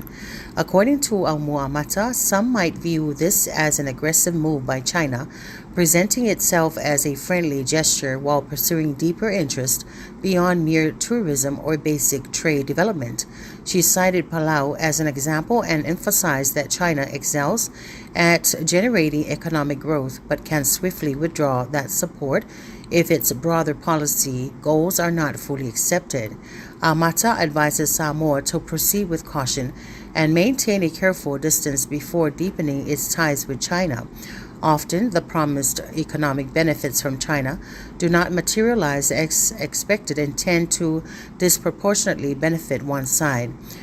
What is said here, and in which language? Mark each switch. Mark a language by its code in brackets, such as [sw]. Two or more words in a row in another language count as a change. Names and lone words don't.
[en] According to Amata, some might view this as an aggressive move by China, presenting itself as a friendly gesture while pursuing deeper interest beyond mere tourism or basic trade development. She cited Palau as an example and emphasized that China excels at generating economic growth but can swiftly withdraw that support if its broader policy goals are not fully accepted. Amata advises Samoa to proceed with caution and maintain a careful distance before deepening its ties with China. Often, the promised economic benefits from China do not materialize as expected and tend to disproportionately benefit one side.